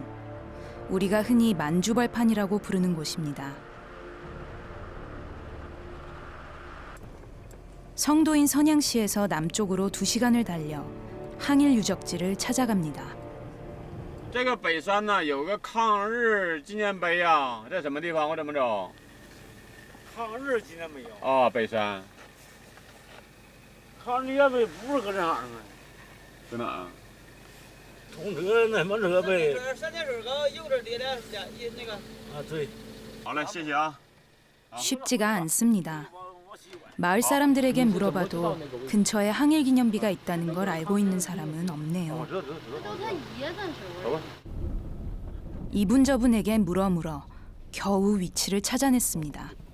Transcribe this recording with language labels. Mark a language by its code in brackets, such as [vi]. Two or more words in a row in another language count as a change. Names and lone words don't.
[ko] 우리가 흔히 만주벌판이라고 부르는 곳입니다. 성도인 선양시에서 남쪽으로 2시간을 달려 항일 유적지를 찾아갑니다. [zh] 这个北山呢有个抗日纪念碑啊，在什么地方？我怎么找？抗日纪念碑啊，啊，北山抗日纪念碑不是搁这行啊，在哪啊？从这那么这个碑三点水高右边叠的那个。啊，对。好嘞，谢谢啊。 [ko] 쉽지가 않습니다. 마을 사람들에게 물어봐도 근처에 항일 기념비가 있다는 걸 알고 있는 사람은 없네요. 이분저분에게 물어 겨우 위치를 찾아냈습니다.